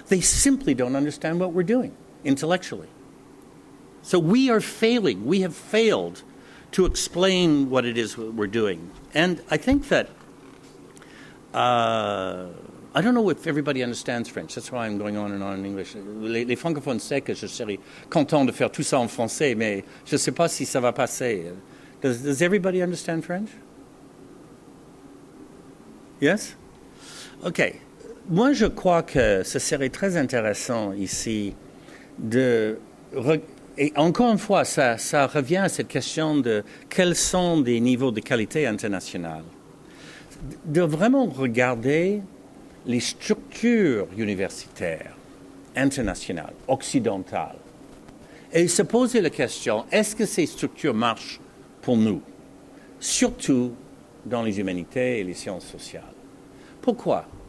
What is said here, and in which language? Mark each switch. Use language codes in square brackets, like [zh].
[en] They simply don't understand what we're doing intellectually. So we are failing. We have failed to explain what it is we're doing. And I think that, I don't know if everybody understands French. That's why I'm going on and on in English. [fr] Les francophones savent que je serais content de faire tout ça en français, mais je ne sais pas si ça va passer. [en] Does everybody understand French? Yes? OK. [fr] Moi, je crois que ce serait très intéressant ici de... Et encore une fois, ça revient à cette question de quels sont des niveaux de qualité internationale. De vraiment regarder les structures universitaires internationales, occidentales, et se poser la question, est-ce que ces structures marchent pour nous, surtout dans les humanités et les sciences sociales? Pourquoi?